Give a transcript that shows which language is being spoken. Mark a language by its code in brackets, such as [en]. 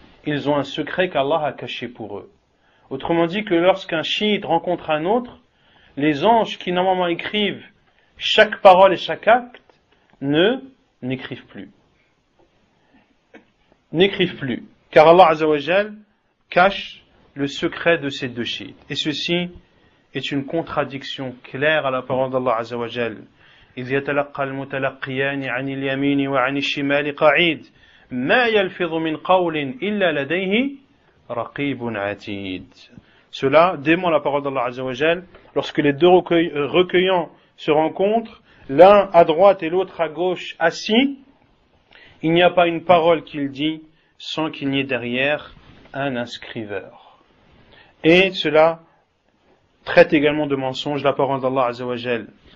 [fr] Ils ont un secret qu'Allah a caché pour eux. Autrement dit que lorsqu'un chiite rencontre un autre, les anges qui normalement écrivent chaque parole et chaque acte n'écrivent plus. N'écrivent plus. Car Allah Azza wa Jal cache le secret de ces deux chiites. Et ceci est une contradiction claire à la parole d'Allah Azza wa Jal. [ar] إذ يتلقى المتلقيان عن اليمين وعن الشمال قعيد ما يلفظ من قول إلا لديه رقيب عتيد. [fr] Cela dément la parole d'Allah Azza wa Jal lorsque les deux recueillants se rencontrent, l'un à droite et l'autre à gauche assis, il n'y a pas une parole qu'il dit sans qu'il n'y ait derrière un inscriveur. Et cela traite également de mensonge la parole d'Allah Azza wa Jal.